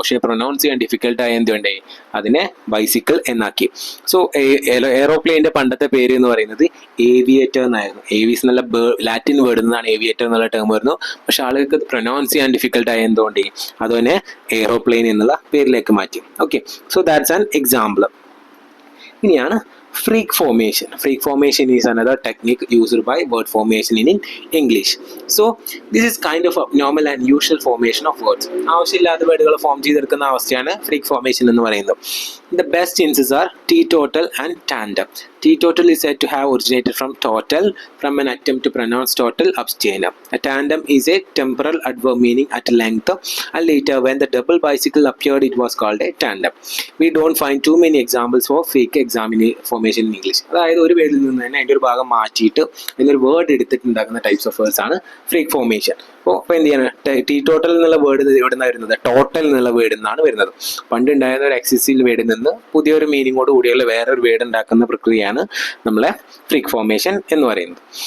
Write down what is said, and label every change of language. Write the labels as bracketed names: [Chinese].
[Malayalam] പക്ഷേ പ്രൊനൗൺസ് ചെയ്യാൻ ഡിഫിക്കൽട്ടായ എന്തുകൊണ്ടേ അതിനെ ബൈസിക്കിൾ എന്നാക്കി. സോ എയ്റോപ്ലെയിൻ്റെ പണ്ടത്തെ പേര് എന്ന് പറയുന്നത് ഏവിയേറ്റർ എന്നായിരുന്നു. ഏവീസ് എന്നുള്ള ലാറ്റിൻ വേർഡിൽ നിന്നാണ് ഏവിയേറ്റർ എന്നുള്ള ടേം വരുന്നു. പക്ഷേ ആളുകൾക്ക് പ്രൊനൗൺസ് ചെയ്യാൻ ഡിഫിക്കൽട്ടായ എന്തുകൊണ്ട് അതുതന്നെ എയ്റോപ്ലെയിൻ എന്നുള്ള പേരിലേക്ക് മാറ്റി. [English] Okay, so that's an example. ഇനിയാണ് freak formation. Freak formation is another technique used by word formation in English. So this is kind of a normal and usual formation of words. [Malayalam] ആവശ്യമില്ലാത്ത വേർഡുകൾ form ചെയ്തെടുക്കുന്ന അവസ്ഥയാണ് freak formation എന്ന് പറയുന്നത്. [English] The best instances are teetotal and tandem. Teetotal is said to have originated from total, from an attempt to pronounce total abstainer. A tandem is a temporal adverb meaning at length, and later when the double bicycle appeared it was called a tandem. We don't find too many examples for freak formation in English. [Malayalam] അതായത് ഒരു വേർഡിൽ നിന്ന് തന്നെ അതിൻ്റെ ഒരു ഭാഗം മാറ്റിയിട്ട് അതിനൊരു word എടുത്തിട്ടുണ്ടാക്കുന്ന types of words ആണ് ഫ്രീക്ക് ഫോർമേഷൻ. അപ്പോൾ എന്ത് ചെയ്യണം, ടീറ്റോട്ടൽ എന്നുള്ള വേർഡ് എവിടെ നിന്നാണ് വരുന്നത്, ടോട്ടൽ എന്നുള്ള വേർഡിൽ നിന്നാണ് വരുന്നത്. പണ്ട് ഉണ്ടായിരുന്ന ഒരു എക്സിസ്റ്റീവ് വേർഡിൽ നിന്ന് പുതിയൊരു മീനിങ്ങോട് കൂടിയുള്ള വേറൊരു വേർഡ് ഉണ്ടാക്കുന്ന പ്രക്രിയയാണ് നമ്മളെ ഫ്രീക്ക് ഫോർമേഷൻ എന്ന് പറയുന്നത്.